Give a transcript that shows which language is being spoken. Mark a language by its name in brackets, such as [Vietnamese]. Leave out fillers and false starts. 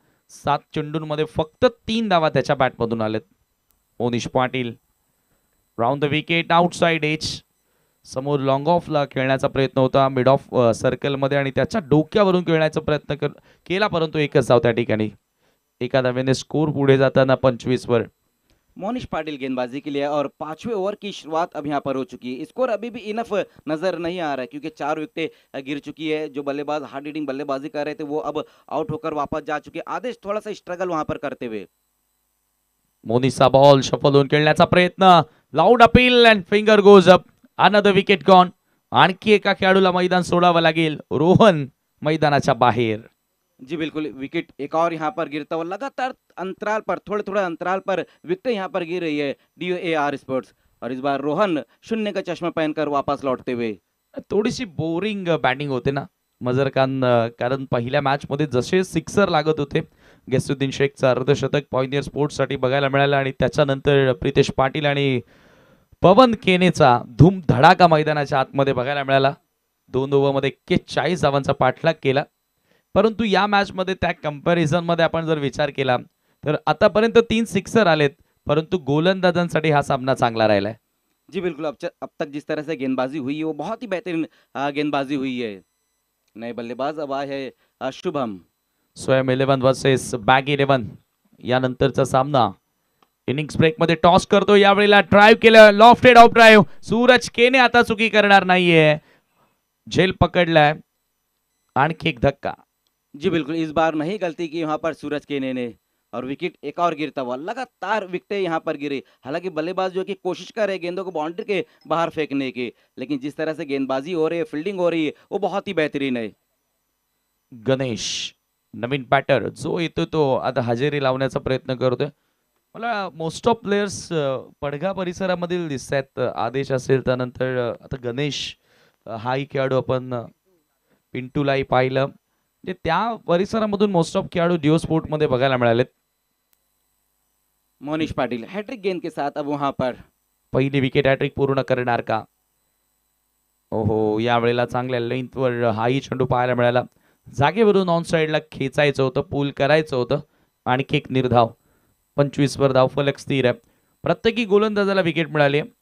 [Marathi] 7 चेंडूंमध्ये फक्त 3 धावा त्याच्या बॅटमधून आलेत. Monish Patil round the wicket outside age. समोर लॉंग ऑफला खेळण्याचा प्रयत्न होता मिड ऑफ सर्कलमध्ये आणि त्याच्या डोक्यावरून खेळण्याचा प्रयत्न केला परंतु एकच धाव त्या ठिकाणी. एका धावेने स्कोर पुढे जाताना 25 वर. [Hindi] मोनिश पाटिल गेंदबाजी के लिए और 5वें ओवर की शुरुआत अब यहाँ पर हो चुकी है. स्कोर अभी भी इनफ नजर नहीं आ रहा है क्योंकि 4 विकेटें गिर चुकी है. जो बल्लेबाज हार्ड हिटिंग बल्लेबाजी कर रहे थे वो अब आउट होकर वापस जा चुके. आदेश थोड़ा सा स्ट्रगल वहां पर करते हुए. [Marathi] मोनिसचा बॉल शफल होऊन खेळण्याचा प्रयत्न. [English] Loud appeal and finger goes up. Another wicket gone. [Marathi] आणखी एका खेळाडूला मैदान सोडावं लागेल. रोहन मैदानाच्या बाहेर. [Hindi] जी बिल्कुल, विकेट एक और यहाँ पर गिरता हुआ लगातार अंतराल पर थोड़े अंतराल पर विकेट यहाँ पर गिर रही है DOAR स्पोर्ट्स. और इस बार रोहन शून्य का चश्मा पहनकर वापस लौटते हुए. [Marathi] थोडीशी बोरिंग बॅटिंग होते ना मजर खान, कारण पहिल्या मॅच मध्ये जसे सिक्सर लागत होते गैसुद्दीन शेखचा अर्धशतक पॉइनियर स्पोर्ट्स साठी बघायला मिळालं आणि त्याच्यानंतर प्रितेश पाटील आणि पवन केनेचा धूम धडाका मैदानाच्या आतमध्ये बघायला मिळाला. 2 ओव्हरमध्ये 41 धावांचा पाठलाग केला. परंतु या मॅच मध्ये त्या कंपॅरिझन मध्ये आपण जर विचार केला तर आतापर्यंत 3 सिक्सर आलेत परंतु गोलंदाजांसाठी हा सामना चांगला राहिलाय. [Hindi] जी बिल्कुल, अब तक जिस तरह से गेंदबाजी हुई है वो बहुत ही बेहतरीन गेंदबाजी हुई है. नए बल्लेबाज अब आए हैं शुभम. [Marathi] स्वयं 11 वर्सेस बॅग 11 यानंतरचा सामना. इनिंग्स ब्रेक मध्ये टॉस करतो. यावेळेला ड्राईव्ह केलं. Lofted of drive. सूरज केने आता चुकी करणार नाहीये. झेल पकडलाय. आणखी एक धक्का. [Hindi] जी बिल्कुल, इस बार नहीं गलती की वहां पर सूरज केने ने. और विकेट एक और गिरता हुआ. लगातार विकेटें यहाँ पर गिरी. हालांकि बल्लेबाज जो कि कोशिश कर रहे हैं गेंदों को बाउंड्री के बाहर फेंकने की, लेकिन जिस तरह से गेंदबाजी हो रही है, फील्डिंग हो रही है, वो बहुत ही बेहतरीन है. [Marathi] गणेश नवीन बॅटर जो येतो तो आता हजेरी लावण्याचा प्रयत्न करतोय. मला मोस्ट ऑफ प्लेयर्स पडघा परिसरामधील दिसत आहेत. आदेश असेल त्यानंतर आता गणेश हाही खेळाडू आपण पिंटूलाही पाहिलं. म्हणजे त्या परिसरामधून मोस्ट ऑफ खेळाडू जिओ स्पोर्ट मध्ये बघायला मिळालेत. [Hindi] मोनिश पाटिल हैट्रिक गेंद के साथ अब वहां पर. [Marathi] पहिली विकेट हॅट्रिक पूर्ण करणार का? ओहो, यावेळेला चांगल्या लेंथवर हाही चेंडू पाहायला मिळाला. जागेवरून ऑन साइडला खेचायचं होतं, पूल करायचं होतं. आणखी एक निर्धाव. 25 वर धाव फलक स्थिर आहे. प्रत्येकी गोलंदाजाला विकेट मिळाली.